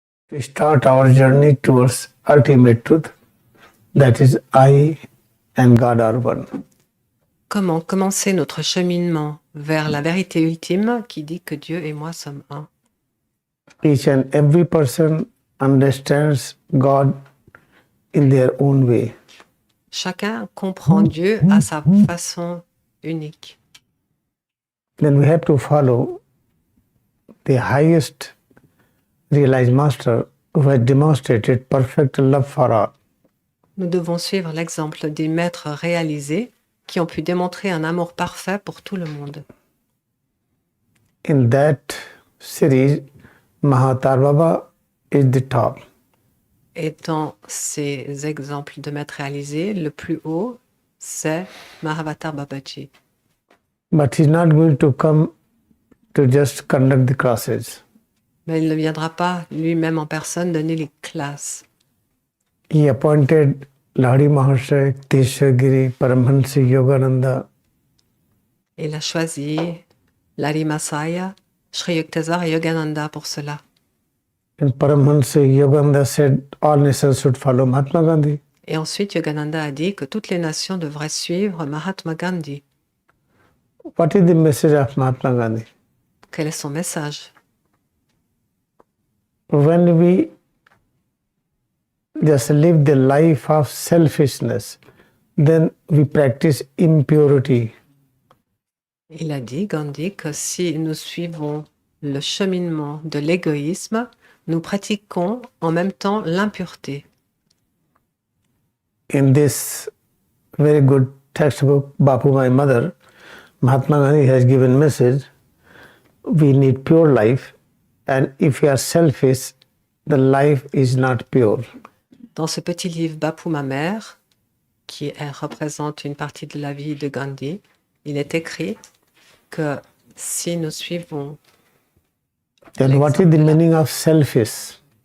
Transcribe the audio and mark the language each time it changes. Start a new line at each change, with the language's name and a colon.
English: to start our journey towards ultimate truth, that is, I and God are one.
French: Comment commencer notre cheminement vers la vérité ultime qui dit que Dieu et moi sommes un?
English: Each and every person understands God in their own way.
French: Chacun comprend Dieu à sa façon unique.
English: Then we have to follow the highest realized master who has demonstrated perfect love for all.
French: Nous devons suivre l'exemple des maîtres réalisés qui ont pu démontrer un amour parfait pour tout le monde.
English: In that series, Mahatar Baba is the top.
French: Et dans ces exemples de maîtres réalisés, le plus haut, c'est Mahavatar Babaji.
English: But he's not going to come to just conduct the classes.
French: Mais il ne viendra pas lui-même en personne donner les classes.
English: He appointed Lahari Mahasaya, Teshagiri, Paramahansa Yogananda.
French: Il a choisi Lari Masaya, Shree et Yogananda pour cela.
English: And Paramahansa Yogananda said all nations should follow Mahatma Gandhi.
French: Et ensuite, Yogananda a dit que toutes les nations devraient suivre Mahatma Gandhi.
English: What is the message of Mahatma Gandhi?
French: Quel est son message?
English: When we just live the life of selfishness, then we practice impurity.
French: Il a dit, Gandhi, que si nous suivons le cheminement de l'égoïsme, nous pratiquons en même temps l'impureté.
English: In this very good textbook, Bapu My Mother, Mahatma Gandhi has given message, we need pure life, and if we are selfish, the life is not pure.
French: Dans ce petit livre Bapu ma mère, représente une partie de la vie de Gandhi, il est écrit que si nous suivons
English: Then what is the meaning of selfish?